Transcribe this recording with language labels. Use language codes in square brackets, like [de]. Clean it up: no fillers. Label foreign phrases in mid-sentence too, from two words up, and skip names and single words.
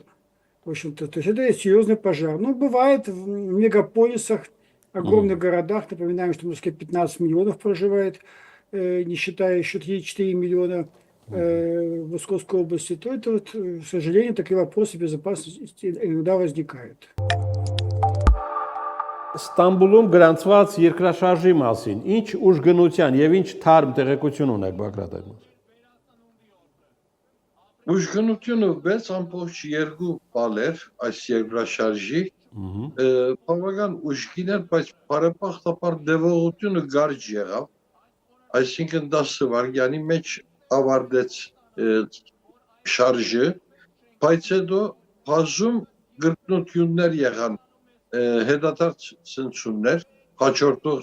[ru] В общем-то, то есть это серьезный пожар. Ну, бывает в мегаполисах, огромных городах. Напоминаем, что в Москве 15 миллионов проживает. не считая еще 4 миллиона в Московской области, то это, вот, к сожалению, такие вопросы безопасности иногда возникают. [hy] Ստամբուլում գրանցված երկրաշարժի մասին ինչ ուժգնության եւ ինչ թարմ տեղեկություն ունեք Բագրատ այդ մասին։ Ուժգնությունը 6.2 բալեր այս երկրաշարժի բավական ուժգին էր, բայց բարեբախտաբար դեպողությունը գարջ եղավ, այսինքն 10 վայրկյանի մեջ ավարտեց շարժը, բայց հետո բազում գրկնություններ եղան, հետադարձ ցնցումներ, հաջորդող